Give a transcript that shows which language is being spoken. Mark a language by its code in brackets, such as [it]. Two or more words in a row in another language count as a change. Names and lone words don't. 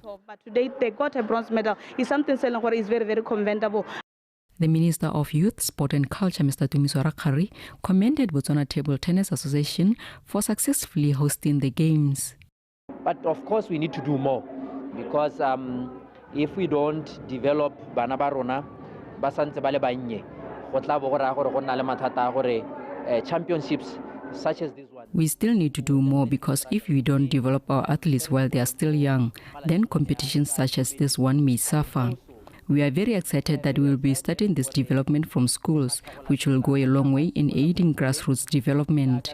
[en] But today they got a bronze medal. It's something that is very, very commendable. The Minister of Youth, Sport and Culture, Mr. Tumiswara Khari, commended Botswana Table Tennis Association for successfully hosting the games. But of course we need to do more, because if we don't develop [tn] bana ba rona ba santse ba le bannye go tla bo go ra gore go nna le mathata gore [en] championships such as this one. We still need to do more, because if we don't develop our athletes while they are still young, then competitions such as this one may suffer. We are very excited that we will be starting this development from schools, which will go a long way in aiding grassroots development.